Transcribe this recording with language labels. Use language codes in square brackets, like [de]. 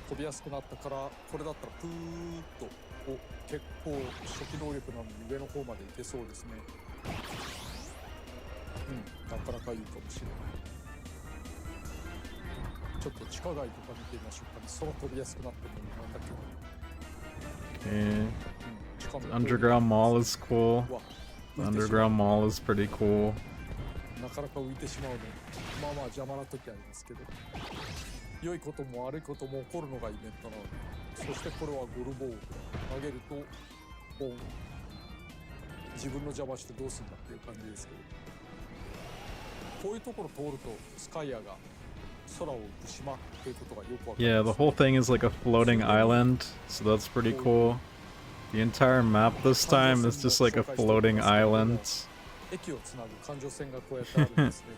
[ja] 飛びやすくなったからこれだったらプーッと結構初期能力なのに上の方まで行けそうですね。なかなかいいかもしれない。ちょっと地下街とか見てみましょうかね。空飛びやすくなってるのになんだけど。 [en] Okay. The underground mall is cool. The underground mall is pretty cool. [ja] なかなか浮いてしまうの。まあまあ邪魔な時ありますけど。良いことも悪いことも起こるのがイベントなので。そしてこれはゴルボーを投げるとボン。自分の邪魔してどうするんだっていう感じですけど。こういうところ通るとスカイアが空を浮く島っていうことがよくわかる。 [en] Yeah, the whole thing is like a floating island, so that's pretty cool. The entire map this time is just like a floating island. [ja] 駅をつなぐ環状線がこうやってあるんですね。